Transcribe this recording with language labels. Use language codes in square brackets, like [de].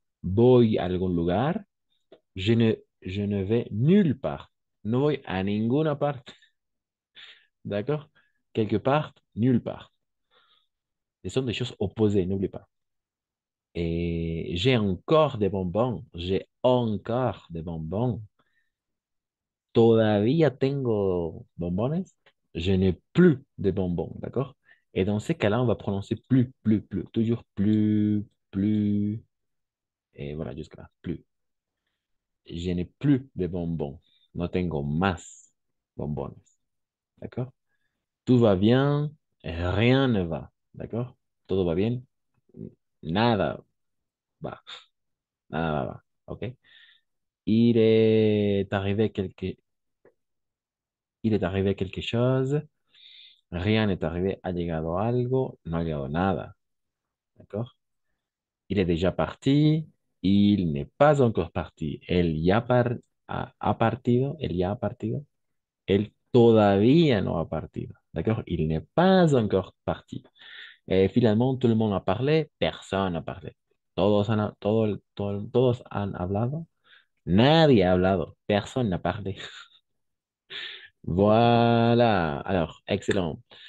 [es] Voy a algún lugar. [fr] Je ne vais nulle part. [es] No voy a ninguna parte. [fr] D'accord? Quelque part, nulle part. Ce sont des choses opposées, n'oublie pas. Et j'ai encore des bonbons. J'ai encore des bonbons. [es] Todavía tengo bombones. [fr] Je n'ai plus de bonbons, d'accord? Et dans ces cas-là, on va prononcer plus, plus, plus. Toujours plus, plus. Et voilà, jusqu'à là. Plus. Je n'ai plus de bonbons. [es] No tengo más bonbones. [fr] D'accord? Tout va bien, rien ne va. D'accord? [es] Todo va bien, nada va. [fr] Ah, va. Ok. Il est arrivé quelque, il est arrivé quelque chose. Rien n'est arrivé. [es] Ha llegado algo. No ha llegado nada. [fr] D'accord? Il est déjà parti. Il n'est pas encore parti. [es] Ha partido. Él ya ha partido. Él todavía no ha partido. [fr] D'accord? Il n'est pas encore parti. Et finalement, tout le monde a parlé. Personne n'a parlé. [es] Todos han hablado. Nadie ha hablado. [fr] Personne n'a parlé. Voilà. Alors, excellent.